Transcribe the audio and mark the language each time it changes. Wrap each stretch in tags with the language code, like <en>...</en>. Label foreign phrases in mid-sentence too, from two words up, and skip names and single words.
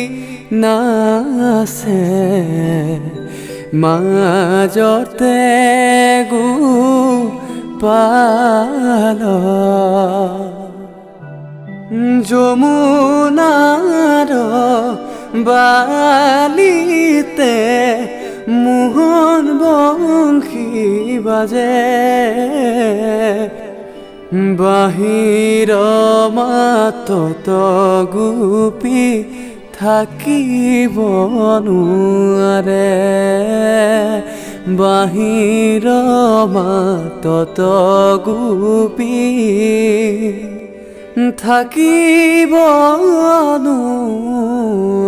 <bn>নাচে মাজতে গোপাল যমুনার বালিতে মোহন বংশী বাজে</bn> <as>বাহির মাতত গোপী থাকিব নোৱাৰে বাহিৰ মাতত গোপী থাকিব নোৱাৰে।</as>